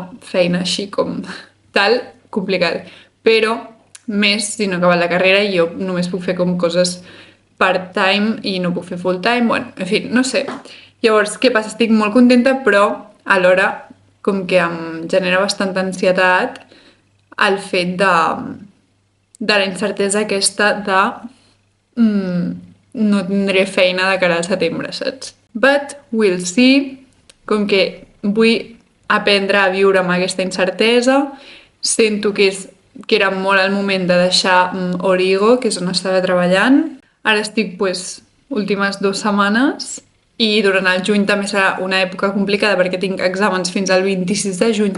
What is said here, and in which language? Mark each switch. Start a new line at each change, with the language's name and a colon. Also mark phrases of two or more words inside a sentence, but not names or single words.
Catalan: Feina així com tal, complicat. Però més si no he acabat la carrera i jo només puc fer com coses part-time i no puc fer full-time, bueno, en fi, no sé. Llavors, què passa? Estic molt contenta, però alhora com que em genera bastanta ansietat el fet de la incertesa aquesta de no tindré feina de cara al setembre, saps?
English: But we'll see.
Catalan: Com que vull aprendre a viure amb aquesta incertesa, sento que era molt el moment de deixar Origo, que és on estava treballant. Ara estic, últimes 2 setmanes i durant el juny també serà una època complicada perquè tinc exàmens fins al 26 de juny.